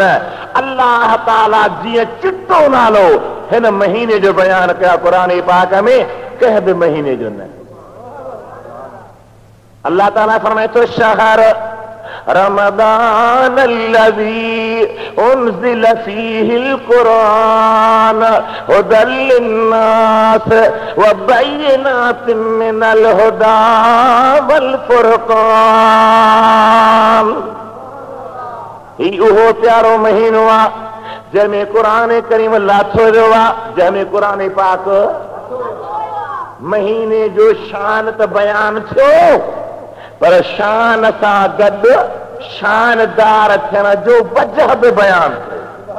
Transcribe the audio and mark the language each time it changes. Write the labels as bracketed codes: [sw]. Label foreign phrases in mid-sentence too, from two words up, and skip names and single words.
[sd] अल्लाह ताला जीअं चिट्टो नालो हिन महीने जो बयान कया क़ुरान पाक में, कंहिं बि महीने जो न। अल्लाह ताला फरमाए थो [ar] شهر رمضان الذي أنزل فيه القرآن هدى للناس وبينات من الهدى والفرقان. [sd] ही उहो प्यारो महीनो आहे जंहिंमें क़ुरान करीम लाथो वियो आहे, जंहिंमें क़ुरान पाक महीने जो शान त बयान थियो, पर शान सां गॾु शानदार थियण जो वजह बि बयान थियो।